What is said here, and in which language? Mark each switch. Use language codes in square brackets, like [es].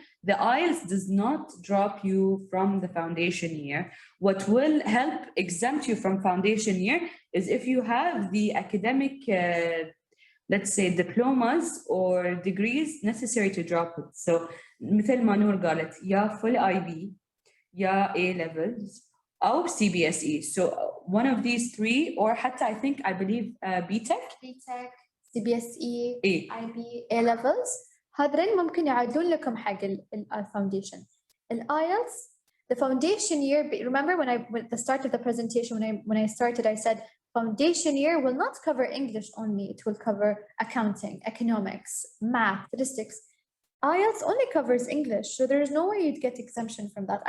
[en] The IELTS does not drop you from the foundation year. What will help exempt you from foundation year is if you have the academic, let's say, diplomas or degrees necessary to drop it. [ar] So مثل ما نور قالت يا full IB يا A levels أو CBSE. [en] So one of these three, or حتى I believe BTech, CBSE, IB, A levels. [ar] هذين ممكن يعادلون لكم حق الفاونديشن. [en] الIELTS, the foundation year. Remember when at the start of the presentation when I started, I said foundation year will not cover English only. It will cover accounting, economics, math, statistics. IELTS only covers English, so there is no way you'd get exemption from that.